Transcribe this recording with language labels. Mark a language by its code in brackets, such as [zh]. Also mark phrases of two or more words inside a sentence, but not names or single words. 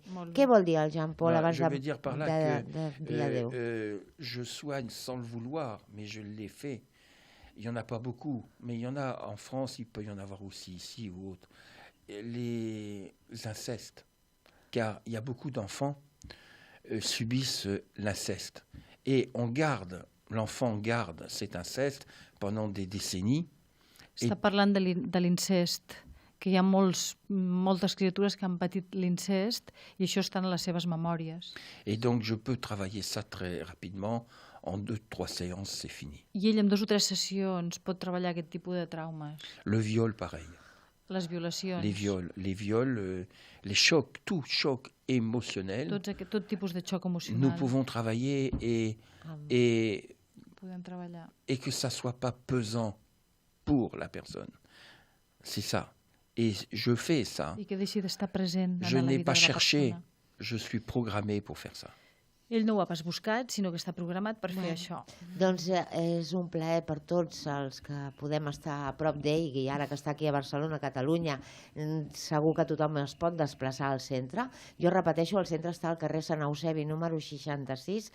[ca] Molt bé. Què vol dir el Jean-Paul [fr] Voilà, [ca] abans [fr] je vais dire par là [ca] de dir adéu? [fr] je soigne sans le vouloir, mais je l'ai fait. il n'y en a pas beaucoup, mais il y en a en France, il peut y en avoir aussi ici ou autre. Les incestes, car il y a beaucoup d'enfants subissent l'inceste. Et l'enfant garde cet inceste pendant des décennies. [ca] Està parlant de l'incest, que hi ha moltes criatures que han patit l'incest i això està en les seves memòries. [fr] Et donc je peux travailler ça très rapidement. En 2-3 séances, c'est fini. [ca] I ell en 2 o 3 sessions pot treballar aquest tipus de traumes. [fr] Le viol, pareil. [ca] Les violacions. [fr] Les viols, les chocs, tout choc émotionnel. [ca] Tot tipus de xoc emocional. [fr] Nous pouvons travailler [ca] Podem treballar. [fr] Et que ça soit pas pesant pour la personne. C'est ça. Et je fais ça. [ca] I que deixi d'estar present [fr] Je [ca] en la [fr] n'ai [ca] vida [fr] pas [ca] de la [fr] cherché. [ca] persona. [fr] Je suis programmé pour faire ça. [ca] Ell no ho ha pas buscat, sinó que està programat per fer això. Doncs és un plaer per tots els que podem estar a prop d'ell, i ara que està aquí a Barcelona, a Catalunya, segur que tothom es pot desplaçar al centre. Jo repeteixo, el centre està al carrer Sant Eusebi, número 66.